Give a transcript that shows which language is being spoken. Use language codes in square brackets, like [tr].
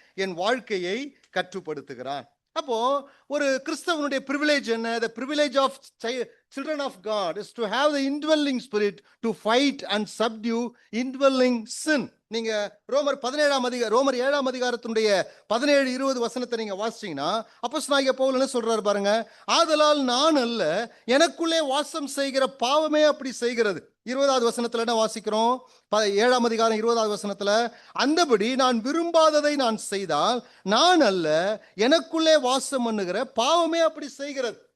[ta] என் வாழ்க்கையை கட்டுப்படுத்துகிறார். அப்போ ஒரு கிறிஸ்தவனுடைய பிரிவிலேஜ் என்ன? [en] The privilege of children of God is to have the indwelling spirit to fight and subdue indwelling sin. [ta] நீங்க ரோமர் 7ஆம் அதிகாரத்தினுடைய 17-20 வசனத்தை நீங்க வாசிச்சீங்கன்னா, அப்போஸ்தலனாகிய பவுல் என்ன சொல்றாரு பாருங்க. ஆதலால் நான் அல்ல, எனக்குள்ளே வாசம் செய்கிற பாவமே அப்படி செய்கிறது. 20வது வசனத்துல என்ன வாசிக்கிறோம்? 7ஆம் அதிகாரம் 20வது வசனத்துல, அந்தபடி நான் விரும்பாததை நான் செய்தால் நான் அல்ல, எனக்குள்ளே வாசம் பண்ணுகிற பாவமே அப்படி செய்கிறது.